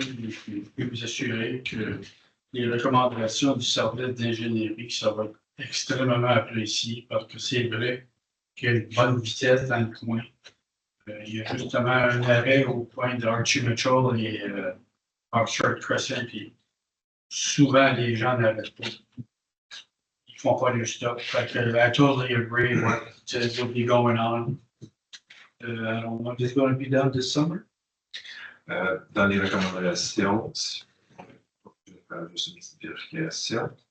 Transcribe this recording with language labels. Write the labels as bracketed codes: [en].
[fr] Je peux vous assurer que les recommandations du service d'ingénierie, ça va être extrêmement apprécié parce que c'est vrai qu'il y a une bonne vitesse dans le coin. Il y a justement un arrêt au point de Archie Mitchell et Oxford Crescent. Puis souvent, les gens n'arrêtent pas. Ils font pas le stop. Fait que, [en] I totally agree with what will be going on. I don't know if it's going to be done this summer. [fr] Dans les recommandations, je vais faire juste une petite vérification.